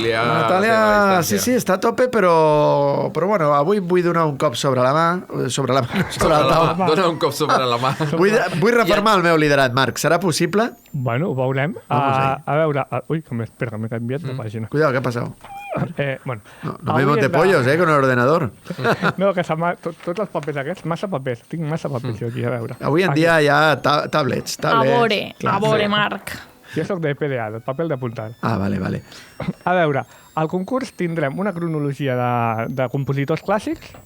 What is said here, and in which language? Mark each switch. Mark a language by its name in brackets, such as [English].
[Catalan] La Natàlia, sí, està a tope, però bueno, avui vull donar un cop sobre la mà, sobre la taula. Dona un cop sobre la mà. Vull reformar el meu liderat, Marc. Serà possible? Bueno, ho veurem. A veure... Ui, espera, m'he canviat de pàgina. [Spanish] Cuidado, ¿qué ha pasado? Bueno, no me monte pollos, con el ordenador. [Catalan] No, que tots els papers aquests, massa papers. Tinc massa papers jo aquí, a veure. Avui en dia hi ha tablets. A veure, Marc. Jo soc de PDA, del paper d'apuntar. Ah, vale. A veure, al concurs tindrem una cronologia de compositors clàssics.